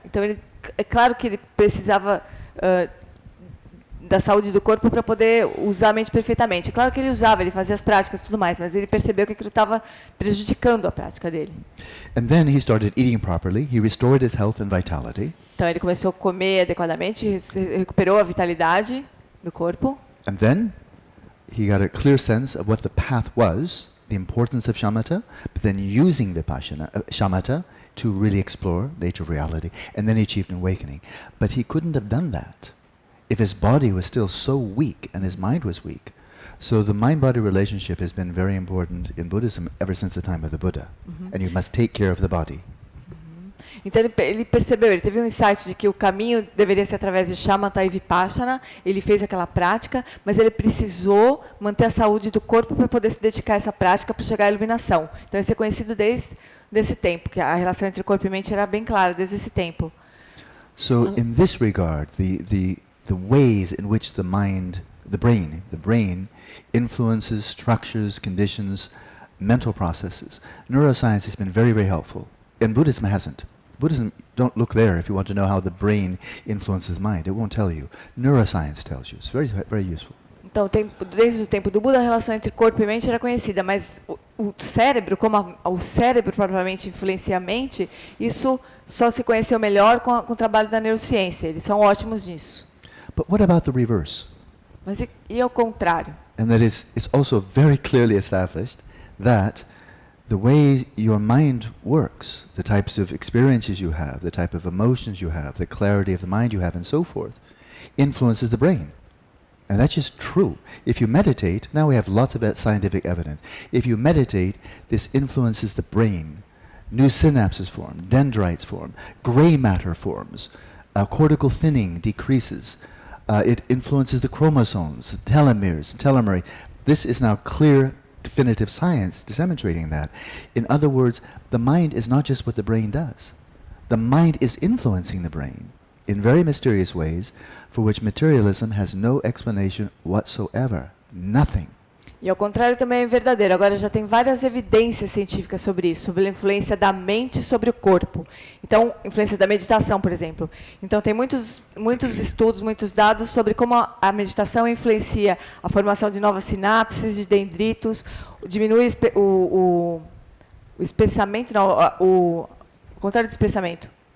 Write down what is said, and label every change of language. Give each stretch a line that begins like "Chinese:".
Portuguese: Então, é claro que ele precisava da saúde do corpo para poder usar a mente perfeitamente. É claro que ele usava, ele fazia as práticas e tudo mais, mas ele percebeu que aquilo estava prejudicando a prática dele.
English: And then he started eating properly, he restored his health and vitality.
Portuguese: Então, ele começou a comer adequadamente, recuperou a vitalidade do corpo.
English: And then he got a clear sense of what the path was, the importance of shamatha, but then using vipassana, shamatha, to really explore nature of reality. And then he achieved an awakening. But he couldn't have done that if his body was still so weak and his mind was weak. So the mind-body relationship has been very important in Buddhism ever since the time of the Buddha. And you must take care of the body.
Portuguese: Então ele percebeu, ele teve um insight de que o caminho deveria ser através de shamatha e vipassana. Ele fez aquela prática, mas ele precisou manter a saúde do corpo para poder se dedicar a essa prática para chegar à iluminação. Então isso é conhecido desde esse tempo, que a relação entre corpo e mente era bem clara desde esse tempo.
English: So in this regard, the ways in which the brain influences, structures, conditions, mental processes. Neuroscience has been very, very helpful. And Buddhism hasn't. Buddhism, don't look there if you want to know how the brain influences the mind. It won't tell you. Neuroscience tells you. It's very, very useful.
Portuguese: Então, desde o tempo do Buda, a relação entre corpo e mente era conhecida, mas o cérebro, como o cérebro propriamente influencia a mente, isso só se conheceu melhor com o trabalho da neurociência. Eles são ótimos nisso.
English: But what about the reverse?
Portuguese: Mas e ao contrário?
English: And that is, it's also very clearly established that the way your mind works, the types of experiences you have, the type of emotions you have, the clarity of the mind you have, and so forth, influences the brain. And that's just true. If you meditate, now we have lots of scientific evidence. If you meditate, this influences the brain. New synapses form, dendrites form, gray matter forms, cortical thinning decreases. It influences the chromosomes, the telomeres, telomere. This is now clear, definitive science demonstrating that. In other words, the mind is not just what the brain does. The mind is influencing the brain in very mysterious ways for which materialism has no explanation whatsoever. Nothing.
Portuguese: E ao contrário também é verdadeiro. Agora já tem várias evidências científicas sobre isso, sobre a influência da mente sobre o corpo. Então, influência da meditação, por exemplo. Então, tem muitos estudos, muitos dados sobre como a meditação influencia a formação de novas sinapses, de dendritos, diminui o espessamento, não, o contrário do espessamento.